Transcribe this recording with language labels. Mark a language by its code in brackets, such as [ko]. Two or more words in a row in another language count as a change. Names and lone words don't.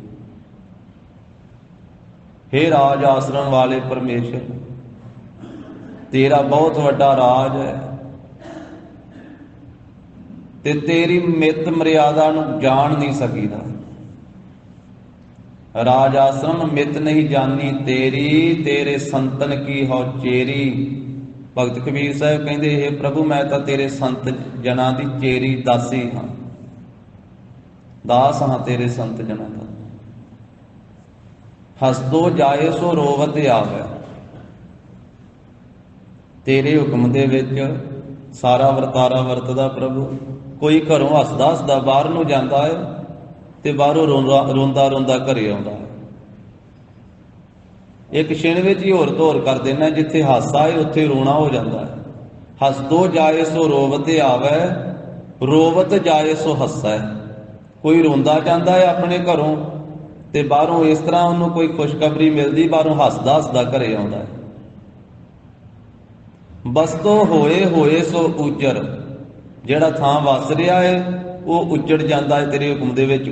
[pa] हे ਰਾਜ ਆਸ਼ਰਮ ਵਾਲੇ ਪਰਮੇਸ਼ਰ, ਤੇਰਾ ਬਹੁਤ ਵੱਡਾ ਰਾਜ ਹੈ ਤੇ ਤੇਰੀ ਮਿੱਤ ਮਰਿਆਦਾ ਨੂੰ ਜਾਣ ਨਹੀਂ ਸਕੀਦਾ। ਰਾਜ ਆਸ਼ਰਮ ਮਿਤ ਨਹੀਂ ਜਾਨੀ ਤੇਰੀ, ਤੇਰੇ ਸੰਤਨ ਕੀ ਹੋ ਚੇਰੀ। ਭਗਤ ਕਬੀਰ ਸਾਹਬ ਕਹਿੰਦੇ ਹੇ ਪ੍ਰਭੂ ਮੈਂ ਤਾਂ ਤੇਰੇ ਸੰਤ ਜਨਾ ਦੀ ਚੇਰੀ ਦਾਸੀ ਹਾਂ, ਦਾਸ ਹਾਂ ਤੇਰੇ ਸੰਤ ਜਨਾ ਦਾ। ਹਸਦੋ ਜਾਏ ਸੋ ਰੋਵਤ ਆਵੇ, ਤੇਰੇ ਹੁਕਮ ਦੇ ਵਿਚ ਸਾਰਾ ਵਰਤਾਰਾ ਵਰਤਦਾ ਪ੍ਰਭੂ। ਕੋਈ ਘਰੋਂ ਹੱਸਦਾ ਹੱਸਦਾ ਬਾਹਰ ਨੂੰ ਜਾਂਦਾ ਹੈ ਤੇ ਬਾਹਰੋਂ ਰੋਂਦਾ ਰੋਂਦਾ ਘਰੇ ਆਉਂਦਾ ਹੈ। ਇਕ ਖਿਣ ਵਿਚ ਹੀ ਹੋਰ ਧੋਰ ਕਰ ਦੇਣਾ, ਜਿੱਥੇ ਹਾਸਾ ਹੈ ਉੱਥੇ ਰੋਣਾ [hi] हो जाता है। [pa] ਹਸਦੋ ਜਾਏ ਸੋ ਰੋਵਤ ਆਵੇ, ਰੋਵਤ ਜਾਏ ਸੋ ਹਸਾ ਹੈ। ਕੋਈ ਰੋਂਦਾ ਜਾਂਦਾ ਹੈ ਆਪਣੇ ਘਰੋਂ ਤੇ ਬਾਹਰੋਂ [hi] इस तरह उन्होंने कोई खुशखबरी मिलती, [pa] ਬਾਹਰੋਂ ਹੱਸਦਾ ਹੱਸਦਾ ਘਰੇ ਆਉਂਦਾ ਹੈ। ਬਸਤੋ ਹੋਏ ਹੋਏ ਸੋ ਉਜਰ, ਜਿਹੜਾ ਥਾਂ ਵੱਸ ਰਿਹਾ ਹੈ [hi] वो उजड़ जाता है [pa] ਤੇਰੇ ਹੁਕਮ ਦੇ ਵਿਚ।